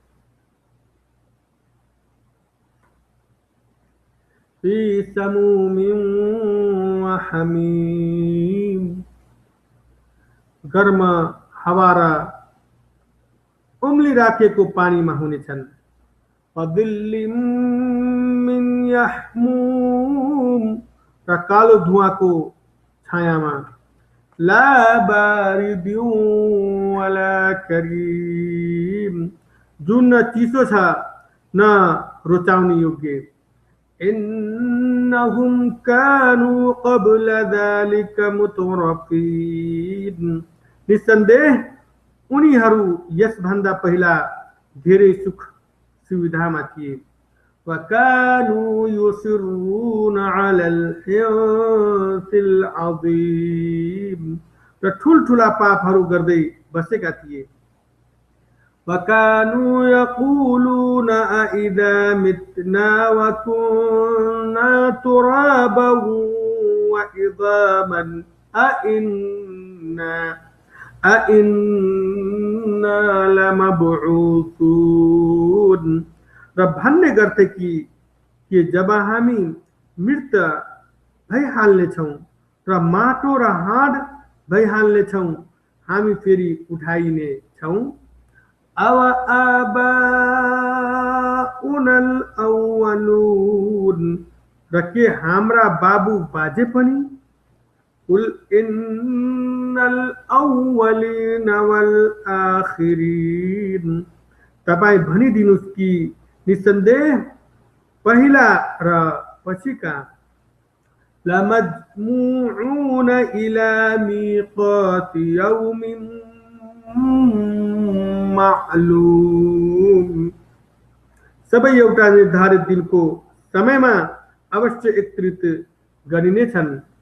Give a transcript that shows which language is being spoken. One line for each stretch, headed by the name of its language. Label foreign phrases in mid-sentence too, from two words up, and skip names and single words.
Arabic: في سموم وحميم,
Nepali: गर्म हावा र उम्ली राखेको पानीमा हुनेछन्।
Arabic: وظل من يحموم,
Nepali: र कालो धुवाको छायामा।
Arabic: لا بارد ولا كريم,
Nepali: जुन न चिसो छ न रुचाउने योग्य।
Arabic: إنهم كانوا قبل ذلك مترفين,
Nepali: निसन्देह उनीहरू यसभन्दा पहिला धेरै सुख सुविधामा थिए।
Arabic: وكانوا يصرون على الحنث العظيم,
Nepali: र ठुलठुला पापहरू गर्दै बसेका थिए।
Arabic: وكانوا يقولون أئذا متنا وكنا ترابا وعظاما أإنا لمبعوثون,
Nepali: र भन्ने गर्थे कि जब हामी मृत भइहाल्नेछौँ र माटो र हाड भइहाल्नेछौँ, हामी फेरि उठाइने छौँ।
Arabic: أوآباؤنا الأولون,
Nepali: र के हाम्रा बाबु बाजे पनि?
Arabic: قل إن الأولين والآخرين,
Nepali: तपाईं भनिदिनुस् कि निसन्देह पहिला र पछिका
Arabic: لمجموعون إلى ميقات يوم معلوم,
Nepali: सबै एउटा निर्धारित दिनको समयमा अवश्य एकत्रित गरिनेछन्।